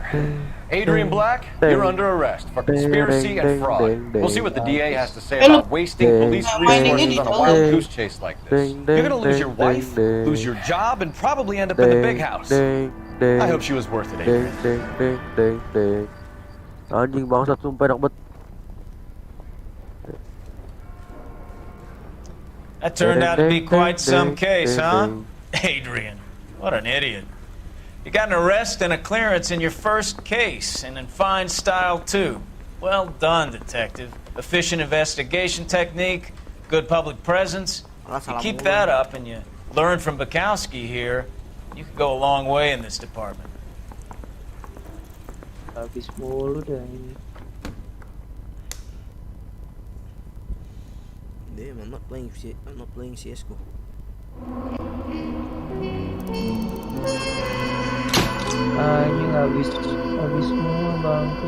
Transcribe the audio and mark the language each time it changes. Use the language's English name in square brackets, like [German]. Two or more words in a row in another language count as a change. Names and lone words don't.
[English] Adrian Black, you're under arrest for conspiracy and fraud. We'll see what the DA has to say about wasting police resources on a wild goose chase like this. You're gonna lose your wife, lose your job, and probably end up in the big house. I hope she was worth it, Adrian. [Indonesian] Anjing bangsat sumpah enak bet. [English] That turned out to be quite some case, huh? Adrian, what an idiot. You got an arrest and a clearance in your first case, and in fine style, too. Well done, detective. Efficient investigation technique, good public presence. You keep that up and you learn from Bukowski here, you could go a long way in this department. [Indonesian] Habis mulu dah ini. [English] Damn, I'm not playing CS:GO. [Indonesian] Anjing habis semua bangku.